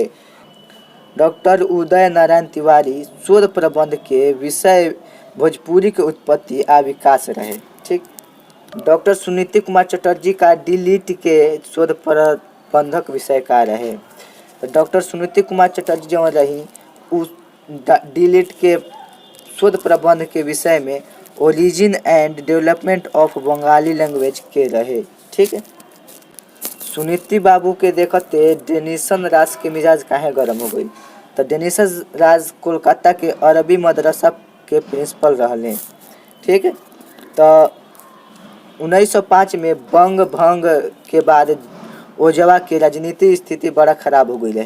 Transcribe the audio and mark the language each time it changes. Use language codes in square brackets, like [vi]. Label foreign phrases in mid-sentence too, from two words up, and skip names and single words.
[bho] डॉक्टर उदय नारायण तिवारी शोध प्रबंध के विषय भोजपुरी के उत्पत्ति आ विकास रहे। ठीक, डॉक्टर सुनीति कुमार चटर्जी का डिलीट के शोध प्रबंधक विषय का रहे। तो डॉक्टर सुनीति कुमार चटर्जी जो रही उस डिलीट के शोध प्रबंध के विषय में ओरिजिन एंड डेवलपमेंट ऑफ बंगाली लैंग्वेज के रहे। ठीक है, सुनीति बाबू के देखते डेनिसन राज के मिजाज काहे गरम हो गई। तो डेनिसन राज कोलकाता के अरबी मदरसा के प्रिंसिपल रहले। ठीक है, तो 1905 में बंग भंग के बाद ओजवा के राजनीतिक स्थिति बड़ा खराब हो गई रहे।